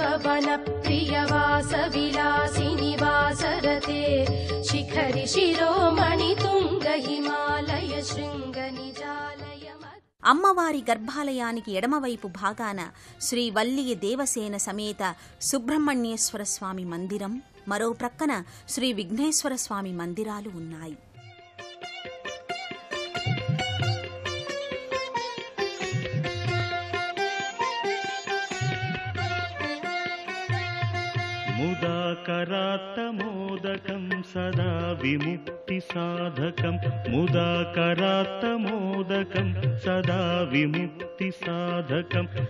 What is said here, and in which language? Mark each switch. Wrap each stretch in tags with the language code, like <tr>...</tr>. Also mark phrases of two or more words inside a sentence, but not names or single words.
<sa>वनप्रियवासविलासिनि वासरते शिखरि शिरोमणि तुंग हिमालय शृंग निजालय</sa> <te>అమ్మవారి గర్భాలయానికి ఎడమవైపు భాగాన శ్రీ వల్లియ దేవసేన సమేత సుబ్రహ్మణ్యేశ్వర స్వామి మందిరం, మరో ప్రక్కన శ్రీ విఘ్నేశ్వర స్వామి మందిరాలు ఉన్నాయి.</te> <sa>मुदाकरात्तमोदकं सदा विमुक्तिसाधकं मुदाकरात्तमोदकं सदा विमुक्तिसाधकं</sa>